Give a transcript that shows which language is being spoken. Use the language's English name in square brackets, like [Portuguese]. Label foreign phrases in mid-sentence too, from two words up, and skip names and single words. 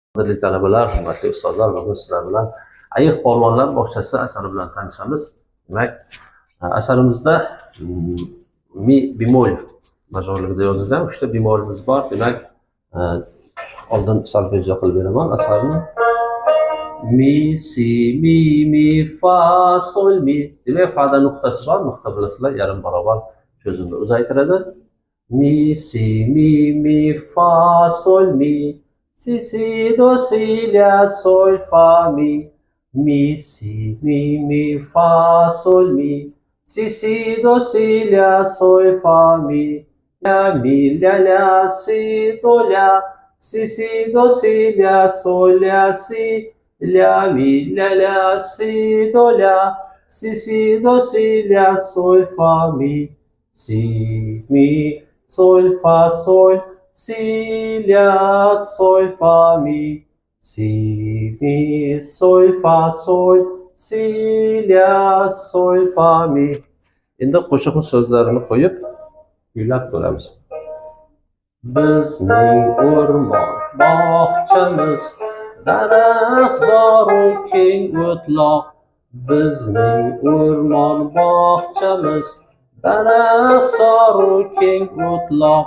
[Uzbek] Qadrli talabalar, hurmatli ustozlar, bugun sizlar bilan Ayiq polvonlar bog'chasi asari bilan tanishamiz. Demak, asarimizda mi bemol majorligida yozilgan 3 ta bemolimiz bor. Demak, oldin solfejo qilib beraman asarni. Mi, si, mi, fa, sol, mi. Demak, fa'da nuqtasi bor. Nuqta bilasizlar, yarim barobar so'zini uzaytiradi. Mi, si, mi, fa, sol, mi. Si, do, si, la, sol, fa, mi. Mi, si, mi, fa, sol, mi. Si, do, si, la, sol, fa, mi. La, mi, la, si, do, la. Si, do, si, la, sol, la, si. La, mi, la, si, do, la. Si, do, si, la, sol, fa, mi. Si, mi, sol, fa, sol. Si, la, sol, fa, mi. Si, mi, sol, fa, sol. Si, la, sol, fa, mi. Endi qo'shiqni so'zlarini qo'yib, kuylab ko'ramiz. Bizning o'rmon bog'chamiz, daraxtzoru keng o'tloq. Bizning o'rmon bog'chamiz, daraxtzoru keng o'tloq.